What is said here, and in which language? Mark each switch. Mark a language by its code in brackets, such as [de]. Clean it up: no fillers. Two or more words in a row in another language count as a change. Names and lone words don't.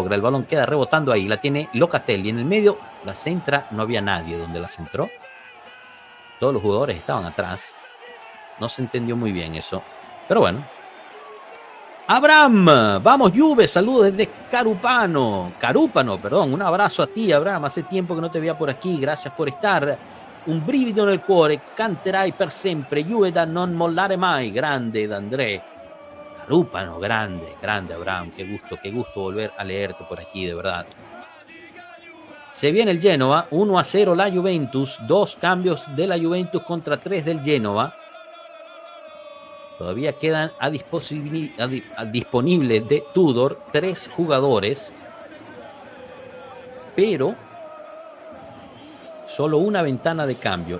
[es] El balón queda rebotando ahí, la tiene Locatelli en el medio, la centra, no había nadie donde la centró. Todos los jugadores estaban atrás. No se entendió muy bien eso, pero bueno. Abraham, vamos Juve, saludos desde Carúpano, perdón, un abrazo a ti Abraham, hace tiempo que no te veía por aquí, gracias por estar. [it] Un brivido nel cuore, canterai per sempre, Juve da non mollare mai, grande D'André. [es] Carúpano, grande Abraham, qué gusto volver a leerte por aquí, de verdad. Se viene el Genoa, 1-0 la Juventus, 2 cambios de la Juventus contra 3 del Genoa. Todavía quedan a disponibles de Tudor 3 jugadores, pero solo una ventana de cambio.